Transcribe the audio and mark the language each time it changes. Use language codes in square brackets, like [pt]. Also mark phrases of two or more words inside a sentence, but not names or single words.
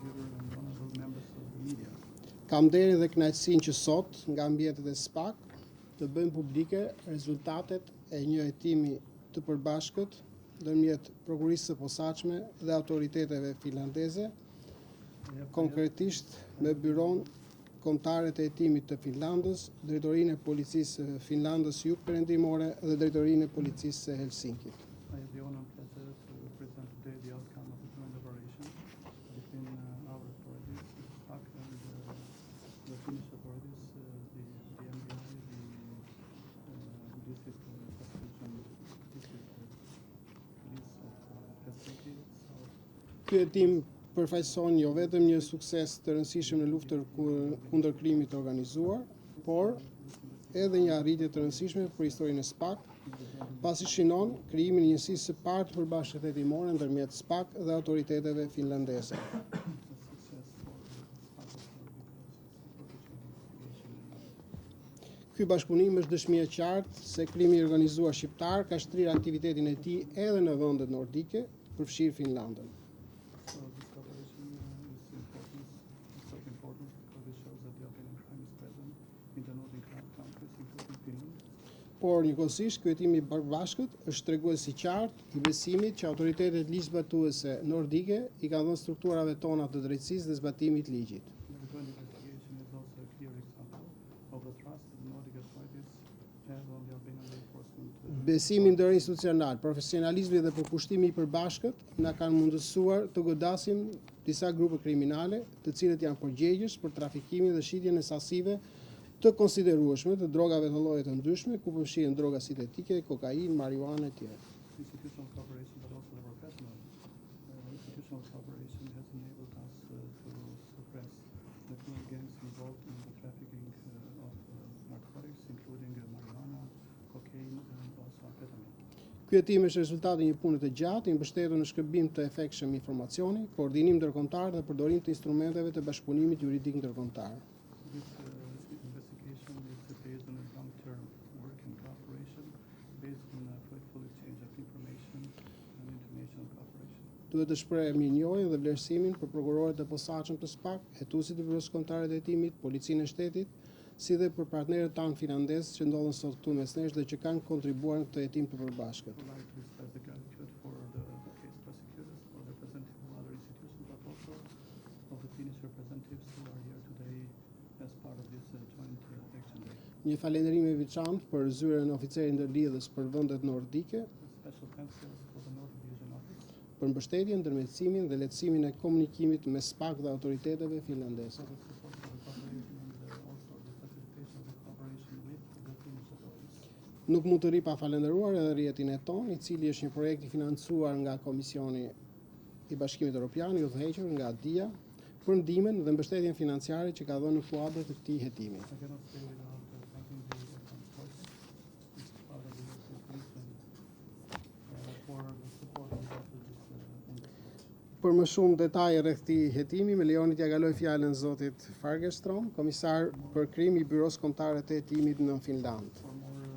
[sq] Kam nderin dhe kënaqësinë që sot nga mbijetet e SPAK të bëjmë publike rezultatet e një hetimi të përbashkët ndërmjet prokurisë së posaçme dhe autoriteteve finlandeze, konkretisht me byron kombëtare të hetimit të Finlandës, drejtorinë e policisë së Finlandës Jugperëndimore dhe drejtorinë e policisë së Helsinkit. [en] I have the honor and pleasure to present today the outcome of the joint operation between our authorities, the SPAC, and the Finnish authorities, the MBI, the district prosecution district police of Helsinki. [sq] Ky hetim përfaqëson jo vetëm një sukses të rëndësishëm në luftën kundër krimit të organizuar, por edhe një arritje të rëndësishme për historinë e SPAK, pasi shinon krijimin e njësisë së parë të përbashkët hetimore ndërmjet SPAK dhe autoriteteve finlandeze. Ky bashkëpunim është dëshmi e qartë se krimi i organizuar shqiptar ka shtrirë aktivitetin e tij edhe në vendet nordike, përfshirë Finlandën. [en] So this cooperation is of importance because it shows that the organized crime is present in the Nordic countries, including Finland. [sq] Por njëkohësisht ky hetim i bashkët është tregues i qartë i besimit që autoritetet ligjzbatuese nordike i kanë dhënë strukturave tona të drejtësisë dhe zbatimit të ligjit. [en] The joint investigation is also a clear example of the trust that the Nordic authorities have on the Albanian law enforcement. [sq] Besimi ndërinstitucional, profesionalizmi dhe përkushtimi i përbashkët na kanë mundësuar të godasim disa grupe kriminale, të cilët janë përgjegjës për trafikimin dhe shitjen e sasive të konsiderueshme të drogave të lloje të ndryshme, ku përfshihen droga sintetike, kokainë, marijuanë e tjera. [en] Institutional cooperation, but also the professional institutional cooperation has enabled us to suppress the criminal gangs involved in the trafficking of narcotics, including marijuana, cocaine, and also amphetamine. [sq] Ky hetim është rezultati i një pune të gjatë, i mbështetur në shkëmbim të efektshëm informacioni, koordinim ndërkombëtar dhe përdorim të instrumenteve të bashkëpunimit juridik ndërkombëtar. [en] This investigation is based on a long-term work and cooperation, based on a fruitful exchange of information and international cooperation. [sq] Duhet të shpreh mirënjohjen dhe vlerësimin për prokurorët e posaçëm të SPAK, hetuesit e Byrosë Kombëtare të Hetimit, Policinë e Shtetit, si dhe për partnerët tanë finlandezë që ndodhen sot këtu mes nesh dhe që kanë kontribuar në këtë hetim të përbashkët. [en] I would like to express the gratitude for the case prosecutors, for the representatives of other institutions, but also of the Finnish representatives who are here today as part of this joint action day. [sq] Një falënderim i veçantë për zyrën e oficerit ndërlidhës për vendet nordike, [en] Special thanks for the Nordic Division Office, [sq] për mbështetjen, ndërmjetësimin dhe lehtësimin e komunikimit mes SPAK dhe autoriteteve finlandeze. [en] for the support for the cooperation and also the facilitation of the cooperation with the Finnish authorities. [sq] Nuk mund të ri pa falendëruar edhe rrjetin e ton, i cili është një projekt i financuar nga Komisioni i Bashkimit Evropian, i udhëhequr nga DIA, për ndihmën dhe mbështetjen financiare që ka dhënë në kuadër të këtij hetimi. [en] I cannot say without thanking the authorities, which is part of the institution, for the support we got with this investigation. [sq] Për më shumë detaje rreth këtij hetimi, më lejoni t'ja kaloj fjalën zotit Fagerstrom, komisar për krim i Byrosë Kombëtare të Hetimit në Finland. [en] For more